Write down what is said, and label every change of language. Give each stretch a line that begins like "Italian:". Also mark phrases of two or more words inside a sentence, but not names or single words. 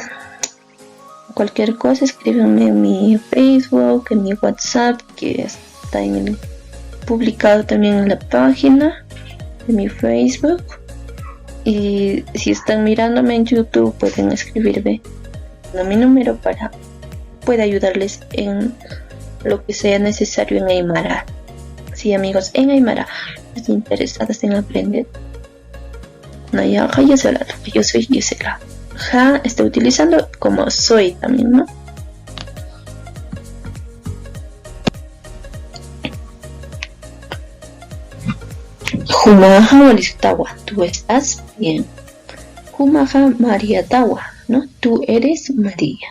Spanish: Cualquier cosa, escríbanme en mi Facebook, en mi WhatsApp, que está publicado también en la página de mi Facebook. Y si están mirándome en YouTube, pueden escribirme a mi número para pueda ayudarles en lo que sea necesario en Aymara. Sí, amigos, en Aymara, los interesados en aprender.
Aymara: Naya ja Yesela,
Spanish: yo soy Yesela. Ja está utilizando como soy también, ¿no?
Aymara: Jumaja Walistawa,
Spanish: tú estás bien.
Aymara: Jumaja María Tawa, ¿no?
Spanish: Tú eres María.